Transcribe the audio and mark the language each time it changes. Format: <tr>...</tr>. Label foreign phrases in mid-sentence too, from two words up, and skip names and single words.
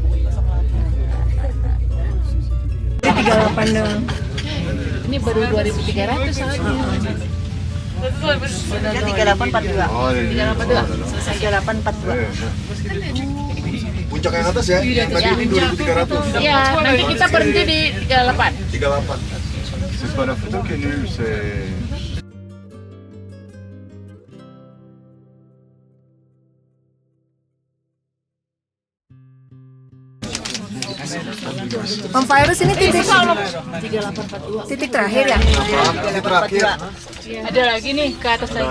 <id>38 dong. Ini baru 2.300 soalnya. Ya 3842. Oh, 3842. Selesai 3842. Puncak yang atas ya, yang tadi ini 2.300. Iya, nanti kita berhenti di 38. 38.</id> <fr>C'est pas la photo qui est nulle, c'est...</fr> <id>Om Virus ini titik 3842. titik terakhir ya? Ini terakhir. Ada lagi nih ke atas lagi.</id>